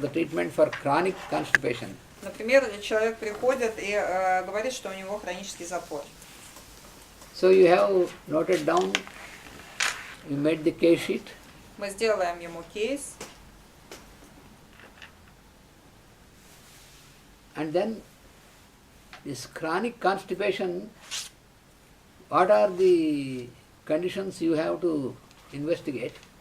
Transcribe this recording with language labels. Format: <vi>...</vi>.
<en>the treatment for chronic constipation.</en> <ru>Например, человек приходит и говорит, что у него хронический запор.</ru> <en>So you have noted down, you made the case sheet,</en> <ru>Мы сделаем ему кейс,</ru> <en>and then this chronic constipation, what are the conditions you have to investigate?</en>